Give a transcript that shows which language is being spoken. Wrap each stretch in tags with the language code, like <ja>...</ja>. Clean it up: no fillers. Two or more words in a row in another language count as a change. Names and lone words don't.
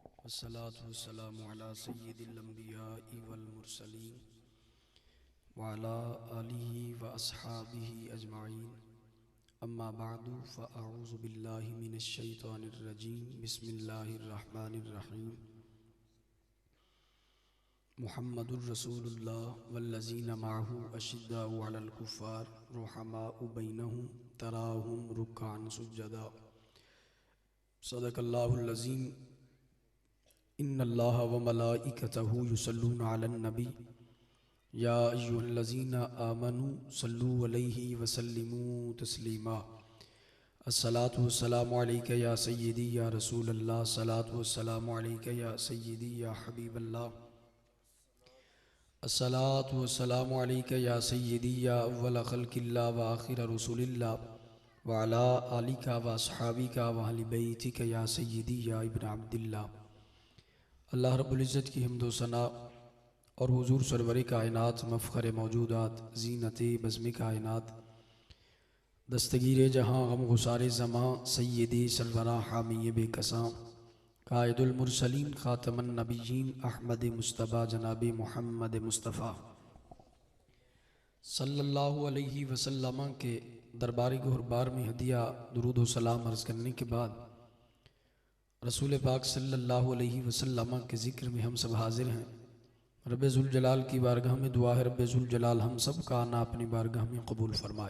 <ar>الصلاة والسلام على سيد الأنبياء والمرسلين وعلى آله وأصحابه أجمعين أما بعد فأعوذ بالله من الشيطان الرجيم بسم الله الرحمن الرحيم محمد رسول الله والذين معه أشداء على الكفار رحماء بينهم تراهم ركعا سجدا صدق الله العظيم. إن الله وملائكته يصلون على النبي يا أيها الذين آمنوا صلوا عليه وسلموا تسليما. الصلاة والسلام عليك يا سيدي يا رسول الله، الصلاة والسلام عليك يا سيدي يا حبيب الله, الصلاة والسلام عليك يا سيدي يا أول خلق الله وآخر رسول الله وعلى آلك وأصحابك وأهل بيتك يا سيدي يا ابن عبد الله.</ar> <ur>اللہ رب العزت کی حمد و ثنا اور حضور سرور کائنات مفخر موجودات زینت بزم کائنات دستگیر جہاں غم گسار زماں سیدی سرورا حامی بیکساں قائد المرسلین خاتم النبیین احمد مصطفیٰ جناب محمد مصطفیٰ</ur> <ar>صلى الله عليه وسلم</ar> <ur>کے دربار گہربار میں ہدیہ درود و سلام عرض کرنے کے بعد رسول پاک</ur> <ar>صلى الله عليه وسلم</ar> <ur>کے ذکر میں ہم سب حاضر ہیں. رب ذوالجلال کی بارگاہ میں دعا ہے، رب ذوالجلال ہم سب کا آنا اپنی بارگاہ میں قبول فرمائے.</ur>